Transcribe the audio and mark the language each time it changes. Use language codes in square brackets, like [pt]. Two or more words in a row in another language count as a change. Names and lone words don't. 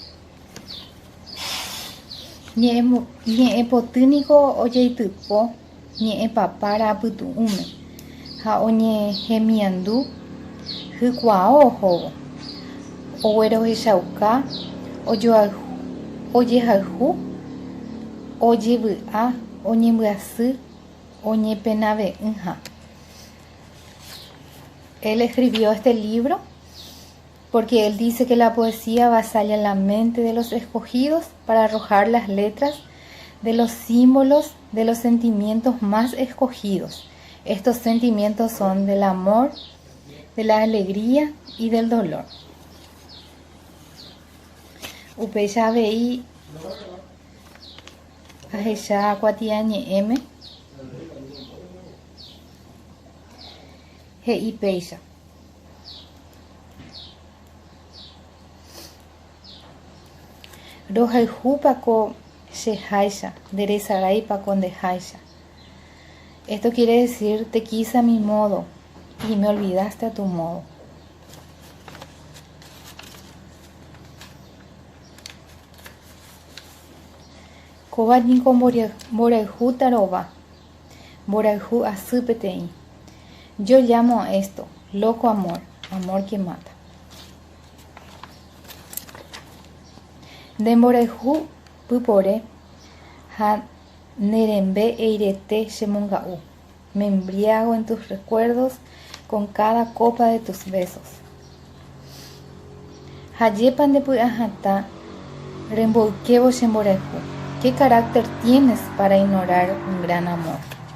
[gn] Ñe'ẽ potýniko ojeitypo ñe'ẽ papára apytu'ũme ha oñehemiandu hykuaa ohóvo, oguerohechauka, ojehayhu, ojevy'a, oñembyasy, oñepenave'ỹha. [es] Él escribió este libro porque él dice que la poesía avasalla la mente de los escogidos para arrojar las letras de los símbolos de los sentimientos más escogidos. Estos sentimientos son del amor, de la alegría y del dolor. [gn] Upéicha avei ahecha kuatia ñe'ẽme he'i péicha. Rohayhúpako cheháicha, nderesaráipako ndeháicha. [es] Esto quiere decir, te quise a mi modo y me olvidaste a tu modo. [gn] Kovañiko Mborayhu taróva, Mborayhu asy peteĩ. [es] Yo llamo a esto loco amor, amor que mata. [gn] De Mborayhu pypore ha nerembe eirete chemonga'u. [es] Me embriago en tus recuerdos con cada copa de tus besos. [gn] Hayepan de py'ahatã remboykévo che Mborayhu. [es] ¿Qué carácter tienes para ignorar un gran amor?